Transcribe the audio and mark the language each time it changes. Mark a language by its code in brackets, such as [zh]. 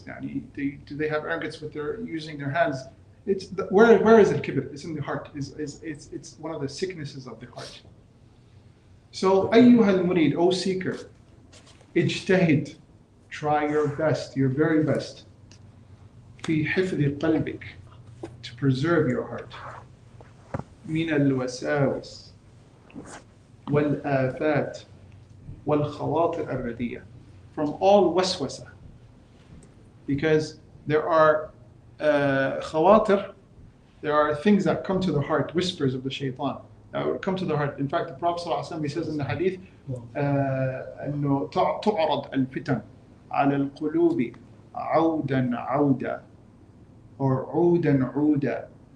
[en] Do they have arrogance with using their hands? Where is al-kibr? It's in the heart. It's one of the sicknesses of the heart. So, [ar] أيها [en] al-Murid, O seeker, ijtahid, try your best, your very best. [ar] في حفظ قلبك, [en] to preserve your heart. [ar] من الوساوس والآفات والخواطر الرديئة, [en] from all waswasa. Because there are khawatir, there are things that come to the heart, whispers of the shaitan that would come to the heart. In fact, the Prophet ﷺ, he says in the hadith, [ar] أنه تعرض الفتن على القلوب عودا عودا, [en] or [ar] عودا عودا.